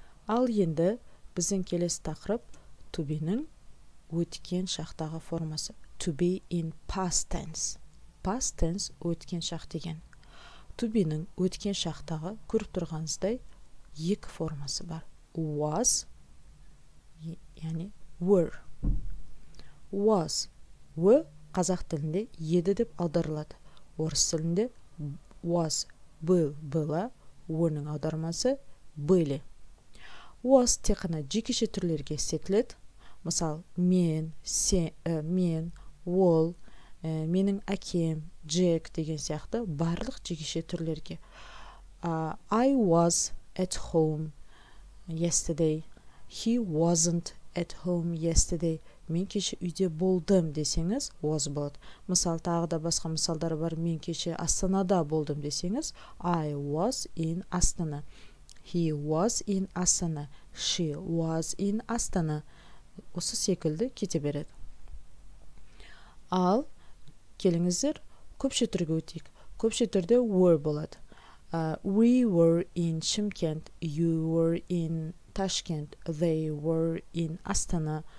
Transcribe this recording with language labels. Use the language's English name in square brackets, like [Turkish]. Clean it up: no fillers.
[Kazakh] Ал енді біздің келесі тақырып to be-ның өткен шақтағы формасы. [English] To be in past tense. [Kazakh] Past tense өткен шақ деген. To be-ның өткен шақтағы көріп тұрғаныңыздай екі формасы бар. Was, яғни were. Was, қазақ тілінде еді деп аударылады. Орыс тілінде was, [Russian] был, была, [Kazakh] ның аудармасы [Russian] были. [Kazakh] Was тек қана жекеше түрлерге істетіледі. Мысал, мен, мен, ол, менің әкем, Джек деген сияқты барлық жекеше түрлерге. [English] I was at home yesterday. He wasn't at home yesterday. [Kazakh] Мен кеше үйде болдым десеңіз, was болады. Мысал, тағы да басқа мысалдар бар. Мен кеше Астанада болдым десеңіз, [English] I was in [Kazakh] Астана. [English] He was in Астана. She was in Астана. [Kazakh] Осы секілді кете береді. Ал келіңіздер, көпше түрге өтейік. Көпше түрде were болады. [English] We were in Шымкент. You were in Ташкент. They were in Астана.